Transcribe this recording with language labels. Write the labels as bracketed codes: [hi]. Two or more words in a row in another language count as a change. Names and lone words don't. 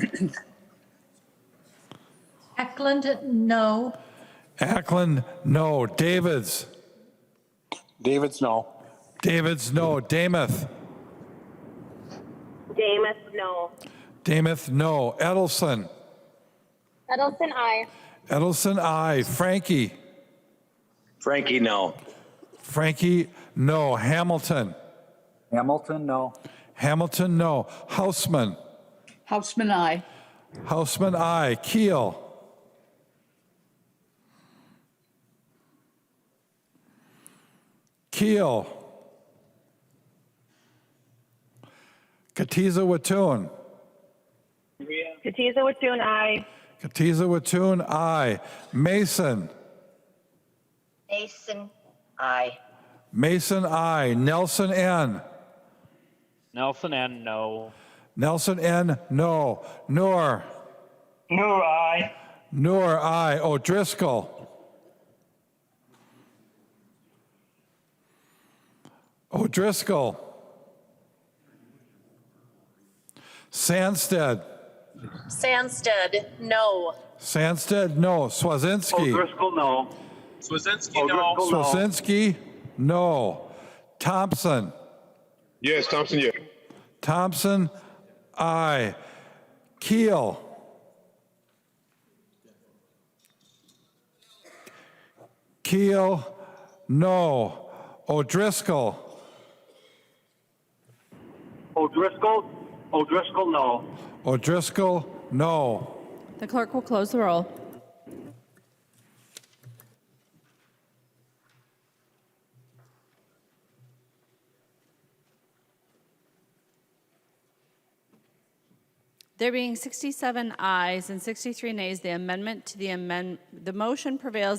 [en] Eklund, no. Ackland, no. Davids. Davids, no. Davids, no. Damath. Damath, no. Damath, no. Edelson. Edelson, aye. Edelson, aye. Frankie. Frankie, no. Frankie, no. Hamilton. Hamilton, no. Hamilton, no. Houseman. Houseman, aye. Houseman, aye. Keel. Keel. Katiza Wattoon. Katiza Wattoon, aye. Katiza Wattoon, aye. Mason. Mason, aye. Mason, aye. Nelson N. Nelson N, no. Nelson N, no. Noor. Noor, aye. Noor, aye. O'Driscoll. O'Driscoll. Sandsted. Sandsted, no. Sandsted, no. Swazinski. O'Driscoll, no. Swazinski, no. Swazinski, no. Thompson. Yes, Thompson, yes. Thompson, aye. Keel. Keel, no. O'Driscoll. O'Driscoll, no. O'Driscoll, no. The clerk will close the roll. There being 67 ayes and 63 nays, the motion prevails.